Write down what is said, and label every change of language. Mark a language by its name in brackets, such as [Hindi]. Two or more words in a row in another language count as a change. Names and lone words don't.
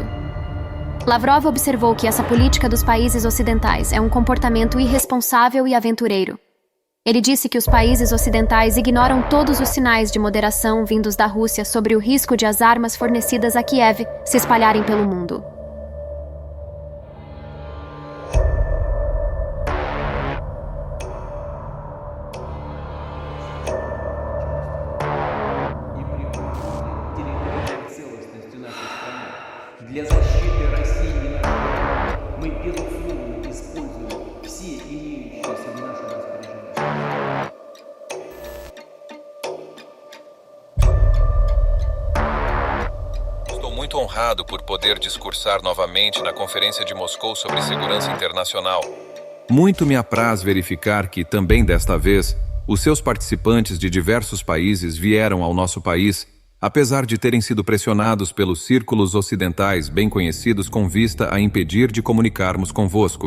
[Portuguese] Lavrov observou que essa política dos países ocidentais é um comportamento irresponsável e aventureiro. Ele disse que os países ocidentais ignoram todos os sinais de moderação vindos da Rússia sobre o risco de as armas fornecidas a Kiev se espalharem pelo mundo. [Russian] Для защиты России и народа мы, безусловно, используем все имеющиеся в нашем распоряжении. [Portuguese] Estou muito honrado por poder discursar novamente na Conferência de Moscou sobre Segurança Internacional. Muito me apraz verificar que, também desta vez, os seus participantes de diversos países vieram ao nosso país, apesar de terem sido pressionados pelos círculos ocidentais bem conhecidos com vista a impedir de comunicarmos convosco.